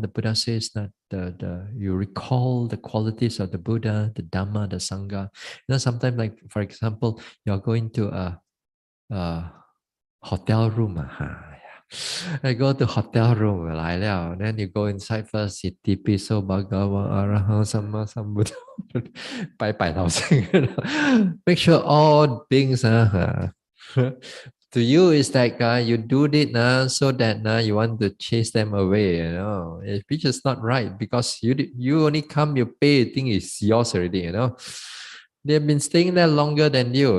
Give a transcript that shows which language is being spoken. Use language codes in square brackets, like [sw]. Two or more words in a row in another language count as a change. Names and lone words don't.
[en] The Buddha says that the you recall the qualities of the Buddha, the Dhamma, the Sangha. Sometimes like for example, you're going to a hotel room. I go to hotel room [zh] 来了 [en] then you go inside first, you [pi] tipiso bhagava arahang sama sambuddha, [zh] 拜拜老师 [en] make sure all things to you it's like you do it so that you want to chase them away, which is not right because you only come, you pay, you think it's yours already, they've been staying there longer than you.